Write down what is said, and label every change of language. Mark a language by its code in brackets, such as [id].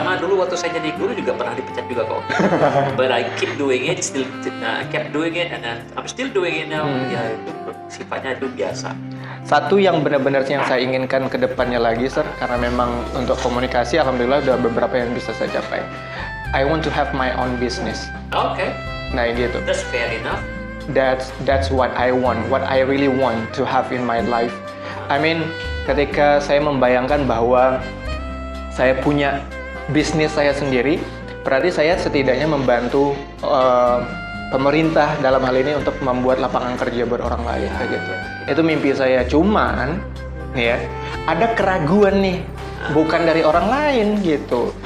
[id] Pertama dulu waktu saya jadi guru juga pernah dipecat juga kok. [en] But I keep doing it, kept doing it, and then I'm still doing it now. [id] Ya itu sifatnya itu biasa. Satu yang benar-benar yang saya inginkan ke depannya lagi, Sir, karena memang untuk komunikasi, alhamdulillah udah beberapa yang bisa saya capai. [en] I want to have my own business. Okay, [id] Nah gitu. [en] that's fair enough. That's what I want, what I really want to have in my life. I mean, [id] ketika saya membayangkan bahwa saya punya bisnis saya sendiri, berarti saya setidaknya membantu pemerintah dalam hal ini untuk membuat lapangan kerja buat orang lain kayak gitu. Itu mimpi saya. Cuman nih ya, ada keraguan nih, bukan dari orang lain gitu.